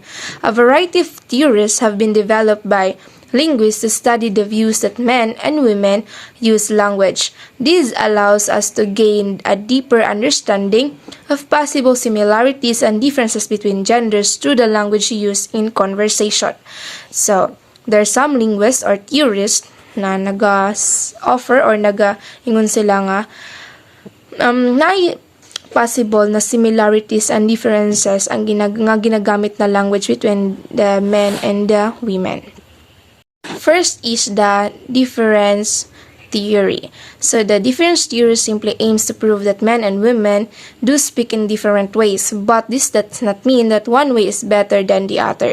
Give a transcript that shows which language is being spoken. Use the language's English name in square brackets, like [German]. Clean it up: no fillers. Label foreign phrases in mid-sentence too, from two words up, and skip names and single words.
[English] A variety of theories have been developed by linguists to study the views that men and women use language. This allows us to gain a deeper understanding of possible similarities and differences between genders through the language used in conversation. So, there are some linguists or theorists [Hiligaynon] na naga-offer or naga-ingon sila nga possible na [English] similarities and differences [Hiligaynon] ang ginagamit na [English] language between the men and the women. First is the difference theory. So the difference theory simply aims to prove that men and women do speak in different ways, but this does not mean that one way is better than the other.